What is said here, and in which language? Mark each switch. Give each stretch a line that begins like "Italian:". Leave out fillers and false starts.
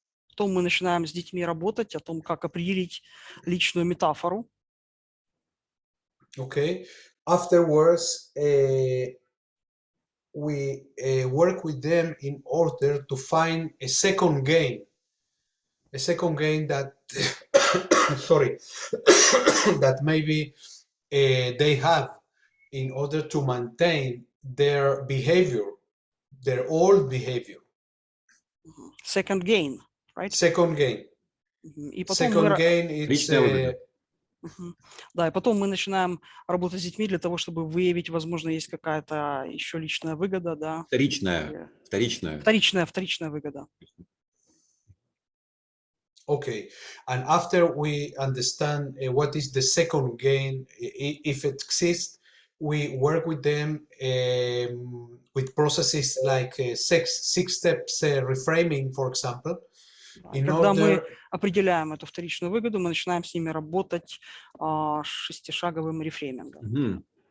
Russian: Потом мы начинаем с детьми работать о том, как определить личную метафору.
English: Okay, afterwards we work with them in order to find a second gain that sorry that maybe they have in order to maintain their behavior, their old behavior. Second gain, right? Second gain.
Russian: И потом
English: Second gain, it's
Russian: Личная выгода. Да, и потом мы начинаем работать с детьми для того, чтобы выявить, возможно, есть какая-то еще личная выгода, да. Вторичная. Вторичная выгода.
English: Okay, and after we understand what is the second gain, if it exists, we work with them with processes like six steps reframing, for example.
Russian: Когда мы определяем эту вторичную выгоду, мы начинаем с ними работать шестишаговым рефреймингом.